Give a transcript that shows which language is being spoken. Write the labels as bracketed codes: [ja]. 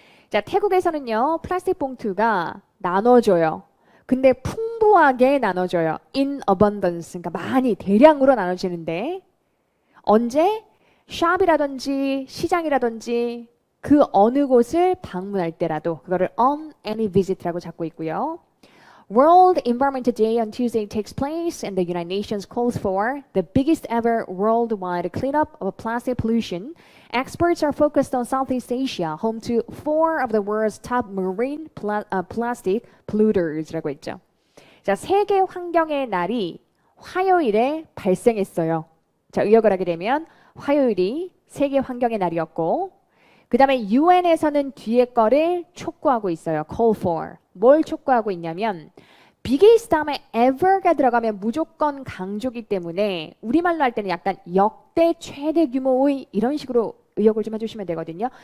[ko] 자, 태국에서는요, 플라스틱 봉투가 나눠줘요. 근데 풍부하게 나눠줘요. [en] in abundance, [ko] 그러니까 많이 대량으로 나눠지는데 언제? 샵이라든지 시장이라든지 그 어느 곳을 방문할 때라도 그거를 [en] on any visit [ko] 라고 잡고 있고요. [en] World Environment Day on Tuesday takes place and the United Nations calls for the biggest ever worldwide cleanup of plastic pollution. Experts are focused on Southeast Asia, home to 4 of the world's top marine plastic polluters [ko] 라고 했죠. 자, 세계 환경의 날이 화요일에 발생했어요. 자, 의역을 하게 되면 화요일이 세계 환경의 날이었고 그 다음에 UN에서는 뒤에 거를 촉구하고 있어요. [en] call for. [ko] 뭘 촉구하고 있냐면 biggest 다음에 ever가 들어가면 무조건 강조기 때문에 우리말로 할 때는 약간 역대 최대 규모의 이런 식으로 의역을 좀 해주시면 되거든요.